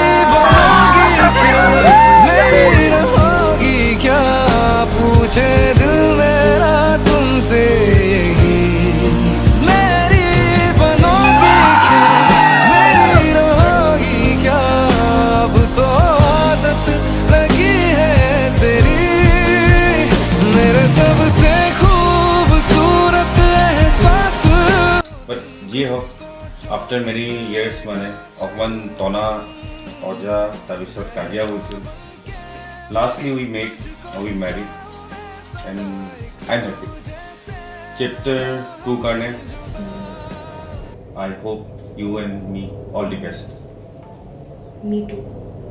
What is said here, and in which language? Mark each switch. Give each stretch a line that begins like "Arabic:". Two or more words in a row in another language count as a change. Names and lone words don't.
Hindi: बनोगी क्या मेरी रहोगी क्या पूछे दिल मेरा तुमसे यही मेरी बनोगी क्या मेरी रहोगी क्या अब तो आदत लगी है तेरी मेरे सबसे खूबसूरत एहसास
English: বাট
Assamese: যি হওক
English: after many years
Assamese: মানে অকণমান টনা অজা তাৰপিছত কাজিয়া হৈছিল
English: lastly we made we married and I am happy chapter 2 करने I hope you and me all the best me too